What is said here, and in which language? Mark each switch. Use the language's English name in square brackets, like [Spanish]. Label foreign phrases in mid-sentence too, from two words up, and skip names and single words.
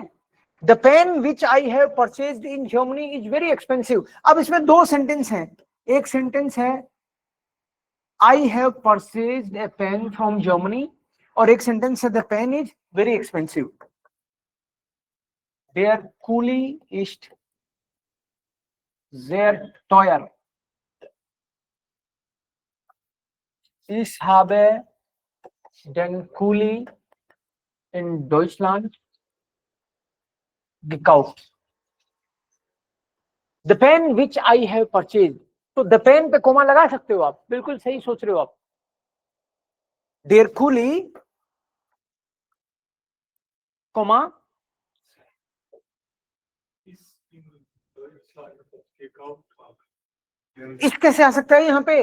[English] the pen which I have purchased in Germany is very expensive. [Hindi] अब इसमें 2 सेंटेंस हैं, एक सेंटेंस है [English] I have purchased a pen from Germany, [Hindi] और एक सेंटेंस है [English] the pen is very expensive. [German] Der Kuli ist sehr teuer. Ich habe den Kuli in Deutschland gekauft. [English] The pen which I have purchased. [Hindi] तो [English] the pen [Hindi] पे कोमा लगा सकते हो आप, बिल्कुल सही सोच रहे हो आप। [German] Der Kuli, [Hindi] कोमा इस कैसे आ सकता है यहाँ पे?